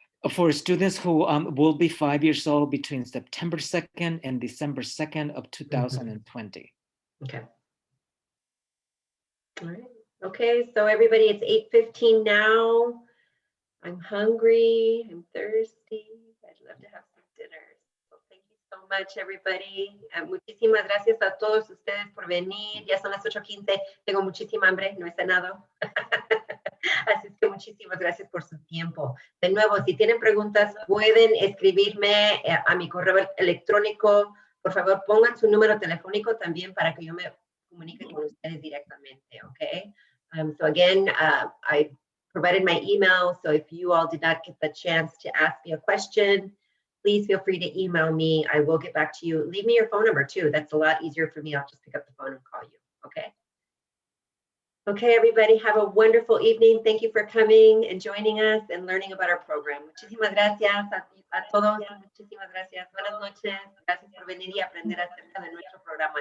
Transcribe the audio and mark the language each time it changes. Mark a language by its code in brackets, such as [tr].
[en] For students who will be 5 years old between September 2nd and December 2nd of 2020. Okay. All right. Okay, so everybody, it's 8:15 now. I'm hungry, I'm thirsty. I'd love to have some dinner. So thank you so much, everybody. [es] Muchísimas gracias a todos ustedes por venir. Ya son las 8:15. Tengo muchísima hambre, no he cenado. Así es que muchísimas gracias por su tiempo. De nuevo, si tienen preguntas, pueden escribirme a mi correo electrónico. Por favor, pongan su número telefónico también para que yo me comunique con ustedes directamente, okay? [en] So again, I provided my email, so if you all did not get the chance to ask me a question, please feel free to email me. I will get back to you. Leave me your phone number too. That's a lot easier for me. I'll just pick up the phone and call you, okay? Okay, everybody, have a wonderful evening. Thank you for coming and joining us and learning about our program. [es] Muchísimas gracias a todos. Muchísimas gracias. Buenas noches. Gracias por venir y aprender acerca de nuestro programa.